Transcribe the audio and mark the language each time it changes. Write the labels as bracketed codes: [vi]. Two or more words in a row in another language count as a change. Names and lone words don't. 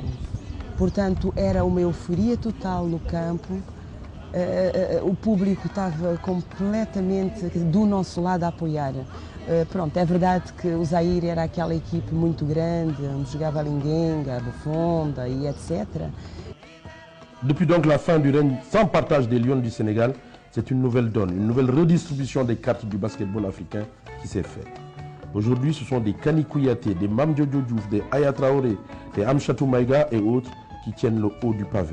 [pt] Portanto, era uma euforia total no campo, o público estava completamente do nosso lado a apoiar. Pronto, é verdade que o Zaire era aquela equipe muito grande, onde jogava Lingenga, Bufonda e etc. [fr] Depuis donc la fin du règne sans partage des Lions du Sénégal, c'est une nouvelle donne, une nouvelle redistribution des cartes du basketball africain qui s'est faite. Aujourd'hui, ce sont des Kani Kouyaté, des Mame Jojo Diouf, des Aya Traoré, des Amchatou Maïga et autres qui tiennent le haut du pavé.